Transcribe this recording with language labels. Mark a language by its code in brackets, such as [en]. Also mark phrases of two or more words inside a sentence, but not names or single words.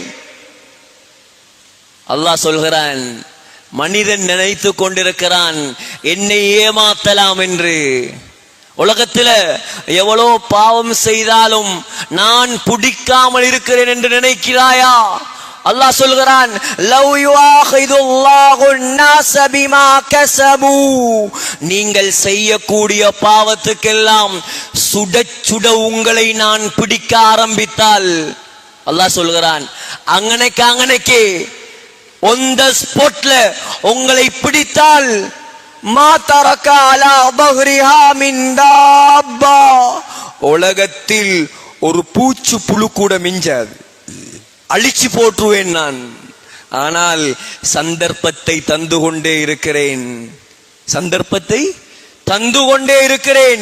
[ta] அல்லாஹ் சொல்கிறான், மனிதன் நினைத்து கொண்டிருக்கிறான் என்னை ஏமாத்தலாம் என்று. உலகத்துல எவ்வளோ பாவம் செய்தாலும் நான் பிடிக்காமல் இருக்கிறேன் என்று நினைக்கிறாயா? அல்லாஹ் சொல்கிறான், [ar] لو يؤاخذ الله الناس بما كسبوا, [ta] நீங்கள் செய்யக்கூடிய பாவத்துக்கெல்லாம் சுட சுட உங்களை நான் பிடிக்க ஆரம்பித்தால், அல்லாஹ் சொல்கிறான், அங்கனைக்கு [en] on the spot [ta] ல உங்களை பிடித்தால், [ar] ما ترك على ظهرها من دابة, [ta] உலகத்தில் ஒரு பூச்சு புழு கூட மிஞ்சாது, அழிச்சு போட்டுருவேன் நான். ஆனால் சந்தர்ப்பத்தை தந்து கொண்டே இருக்கிறேன், சந்தர்ப்பத்தை தந்து கொண்டே இருக்கிறேன்.